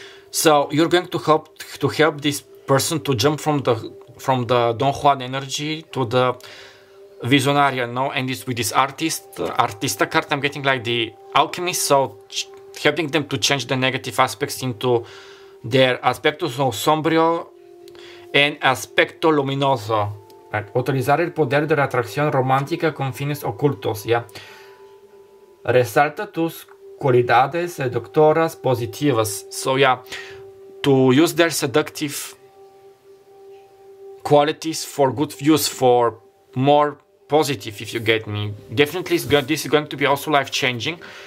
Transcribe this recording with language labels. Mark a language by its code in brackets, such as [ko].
[en] So you're going to help this person to jump from the Don Juan energy to the Visionaria, no? And this with this Artista card, I'm getting like the alchemist, so helping them to change the negative aspects into their [es] aspecto sombrio [en] and [es] aspecto luminoso. Like, utilizar el poder de la atracción romántica con fines ocultos, yeah? Resalta tus cualidades seductoras positivas. [en] So yeah, to use their seductive qualities for good use, for more positive, if you get me. Definitely this is going to be also life-changing.